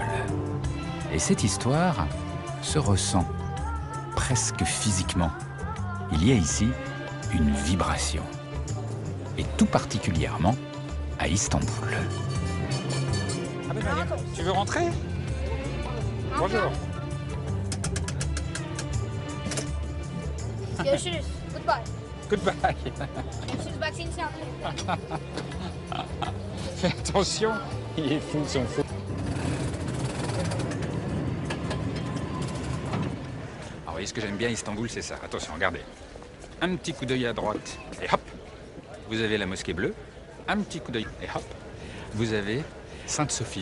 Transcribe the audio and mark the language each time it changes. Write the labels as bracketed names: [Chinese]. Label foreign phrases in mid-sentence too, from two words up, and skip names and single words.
[French] Et cette histoire se ressent, presque physiquement. Il y a ici une vibration. Et tout particulièrement à Istanbul. Ah ben, tu veux rentrer? Bonjour. [Turkish] Görüşürüz. Goodbye. Goodbye. Görüşürüz. Bak seni selamlıyorum. [French] Fais attention, il est fou, son fou. Alors, vous voyez, ce que j'aime bien à Istanbul, c'est ça. Attention, regardez. Un petit coup d'œil à droite, et hop, vous avez la mosquée bleue. Un petit coup d'œil, et hop, vous avez Sainte-Sophie.